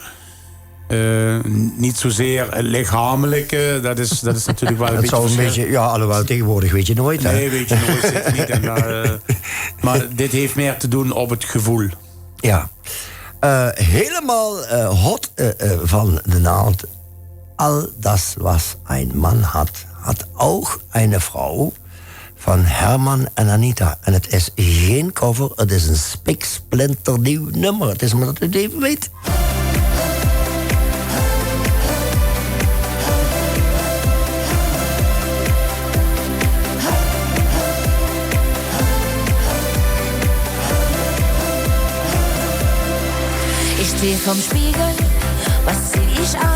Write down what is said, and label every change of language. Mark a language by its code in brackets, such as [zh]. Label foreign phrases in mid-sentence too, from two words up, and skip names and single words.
[nl] Niet zozeer het lichamelijke, dat is natuurlijk wel een beetje zou een beetje, ja, alhoewel tegenwoordig weet je nooit. Hè? Nee, weet je nooit, zit niet. Maar dit heeft meer te doen op het gevoel. Ja. Helemaal hot van de naald. [de] All das, was ein Mann hat, hat auch eine Frau. [nl] Van Herman en Anita. En het is geen cover, het is een spiksplinternieuw nummer. Het is maar dat u het even weet. [de] Ich steh vorm Spiegel, was zieh ich an?